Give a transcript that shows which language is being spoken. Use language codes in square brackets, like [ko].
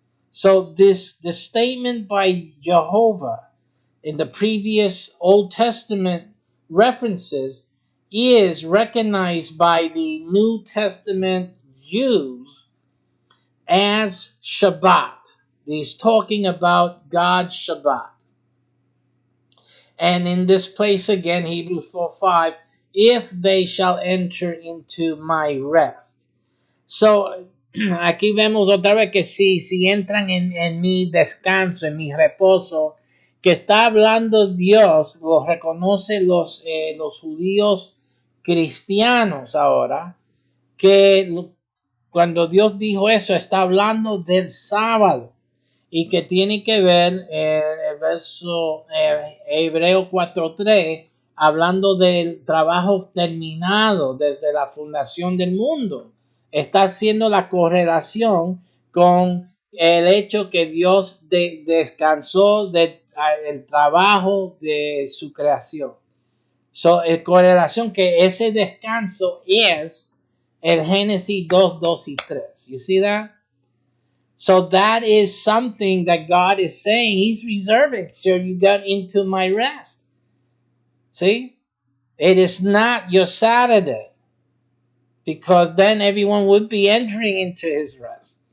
[en] So the statement by Jehovah in the previous Old Testament references is recognized by the New Testament Jews as Shabbat. He's talking about God's Shabbat. And in this place again, Hebrews 4:5, "If they shall enter into my rest." [es] So, aquí vemos otra vez que si entran en mi descanso, en mi reposo, que está hablando Dios, lo reconoce los judíos cristianos ahora, que cuando Dios dijo eso, está hablando del sábado y que tiene que ver el verso Hebreo 4:3, hablando del trabajo terminado desde la fundación del mundo. Está haciendo la correlación con el hecho que Dios descansó del trabajo de su creación. So, en correlación que ese descanso es el Génesis 2, 2 y 3. [en] You see that? So that is something that God is saying. He's reserving. So you got into my rest. See? It is not your Saturday. Because then everyone would be entering into his rest.